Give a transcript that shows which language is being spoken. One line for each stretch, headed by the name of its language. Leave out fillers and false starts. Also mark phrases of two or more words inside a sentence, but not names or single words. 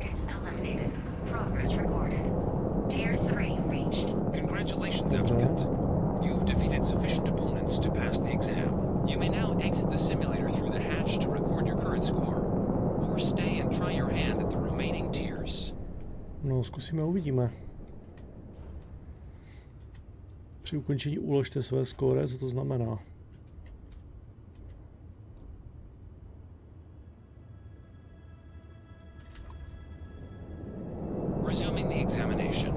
English: Congratulations, applicant. You've defeated sufficient opponents to pass the exam. You may now exit the simulator through the hatch to record your current score, or stay and try your hand at the remaining tiers.
Czech: No, zkusíme a uvidíme. Při ukončení uložte své skóre, co to znamená?
English: Resuming the examination.